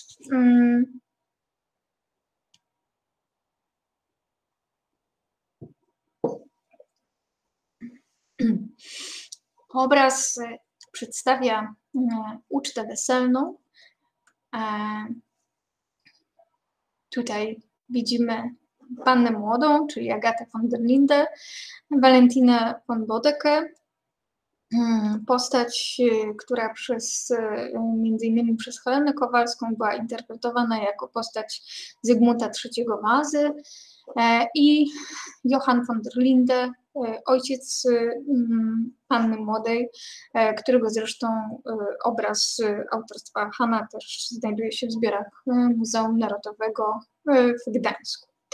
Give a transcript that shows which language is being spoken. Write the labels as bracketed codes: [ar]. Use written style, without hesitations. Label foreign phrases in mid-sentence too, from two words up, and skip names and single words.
[pl] Obraz przedstawia ucztę weselną. Tutaj widzimy pannę młodą, czyli Agatę von der Linde, Valentinę von Bodekę, postać, która między innymi przez Helenę Kowalską była interpretowana jako postać Zygmunta III Wazy, i Johann von der Linde, ojciec panny młodej, którego zresztą obraz autorstwa Hana też znajduje się w zbiorach Muzeum Narodowego w Gdańsku.